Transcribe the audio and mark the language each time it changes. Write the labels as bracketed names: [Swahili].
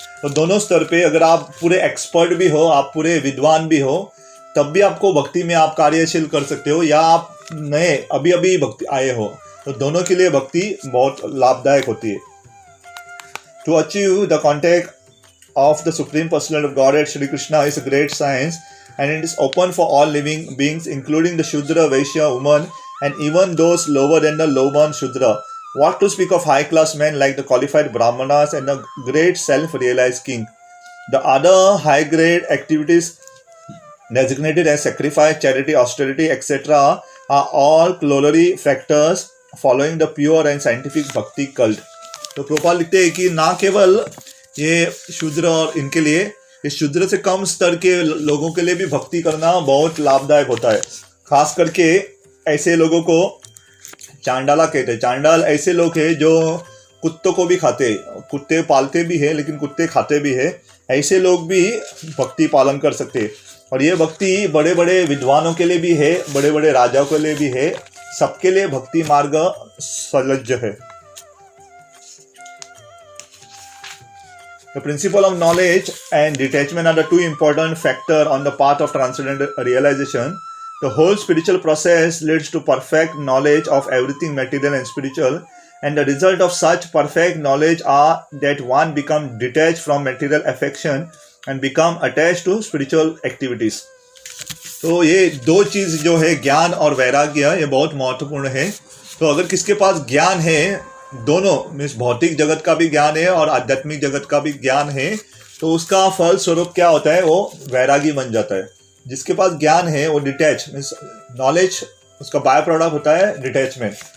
[Hindi] तो दोनों स्तर पे अगर आप पूरे एक्सपर्ट भी हो, आप पूरे विद्वान भी हो, तब भी आपको भक्ति में आप कार्यशील कर सकते हो, या आप नए अभी अभी भक्ति आए हो, तो दोनों के लिए भक्ति बहुत लाभदायक होती है। [English] To achieve the contact of the supreme personality of Godhead Shri Krishna is a great science and it is open for all living beings including the Shudra, Vaishya, woman and even those lower than the low-born Shudra. What to speak of high-class men like the qualified Brahmanas and the great self-realized king. The other high-grade activities designated as sacrifice, charity, austerity, etc. are all corollary factors following the pure and scientific bhakti cult. [Hindi] तो प्रोपाल लिखते हैं कि ना केवल ये शूद्र और इनके लिए, इस शूद्र से कम स्तर के लोगों के लिए भी भक्ति करना बहुत लाभदायक होता है। खास करके ऐसे लोगों को चांडाला कहते हैं। चांडाल ऐसे लोग हैं जो कुत्तों को भी खाते, कुत्ते पालते भी है लेकिन कुत्ते खाते भी है। ऐसे लोग भी भक्ति पालन कर सकते हैं। और ये भक्ति बड़े बड़े विद्वानों के लिए भी है, बड़े बड़े राजाओं के लिए भी है, सबके लिए भक्ति मार्ग सलज्ज है। [English] The principle of knowledge and detachment are the two important factors on the path of transcendental realization. The whole spiritual process leads to perfect knowledge of everything material and spiritual, and the result of such perfect knowledge are that one becomes detached from material affection and become attached to spiritual activities. [Hindi] तो ये दो चीज़ जो है, ज्ञान और वैराग्य, ये बहुत महत्वपूर्ण है। तो अगर किसके पास ज्ञान है, दोनों मीन्स भौतिक जगत का भी ज्ञान है और आध्यात्मिक जगत का भी ज्ञान है, तो उसका फल स्वरूप क्या होता है, वो वैरागी बन जाता है। जिसके पास ज्ञान है वो डिटैच मीन्स नॉलेज, उसका बाय प्रोडक्ट होता है डिटैचमेंट।